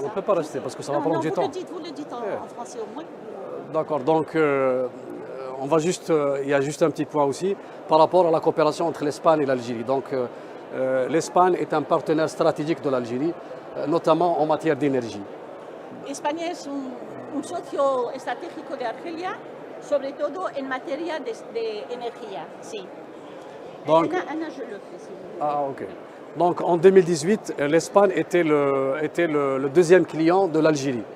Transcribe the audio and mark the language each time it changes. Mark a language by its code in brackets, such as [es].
[fr] On ne peut pas rester parce que ça va prendre du temps. Vous le dites en français au moins. D'accord, donc on va juste, il y a juste un petit point aussi par rapport à la coopération entre l'Espagne et l'Algérie. Donc l'Espagne est un partenaire stratégique de l'Algérie, notamment en matière d'énergie. [es] España es un socio estratégico de Argelia, sobre todo en materia de energía, sí. [fr] Donc, Ana, je le fais, si vous voulez. Ah, ok. Donc en 2018, l'Espagne était le deuxième client de l'Algérie.